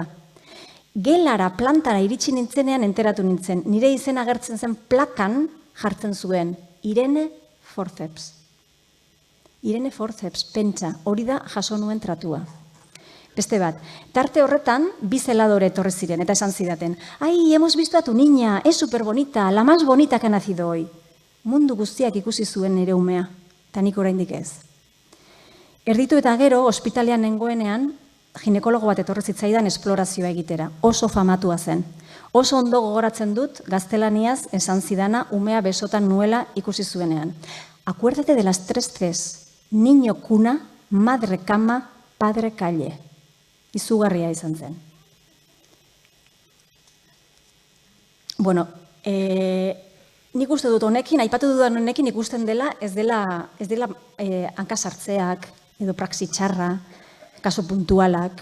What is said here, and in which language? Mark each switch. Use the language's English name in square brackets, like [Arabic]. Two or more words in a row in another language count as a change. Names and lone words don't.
[Basque] Gelara, plantara iritsi nintzenean enteratu nintzen. Nire izena agertzen zen plakan jartzen zuen. Irene Forceps. Irene Forceps, pentsa, hori da jaso nuen tratua. Beste bat, tarte horretan, bi zeladore etorri ziren, eta esan zidaten, ai, [Spanish] hemos visto a tu niña, es superbonita, la más bonita que ha nacido hoy. [Basque] Mundu guztiak ikusi zuen nire umea, eta nik oraindik ez. Erditu eta gero, ospitalean nengoenean, ginekologo bat etorri zitzaidan esplorazioa egitera. Oso famatua zen. Oso ondo gogoratzen dut, gaztelaniaz esan zidana umea besotan nuela ikusi zuenean. [Spanish] Acuérdate de las 3 niño cuna, madre cama, padre calle. [Basque] Izugarria izan zen. Bueno, nik uste dut honekin, aipatu dudan honekin ikusten dela, ez dela hankasartzeak edo praxi txarra, kaso puntualak.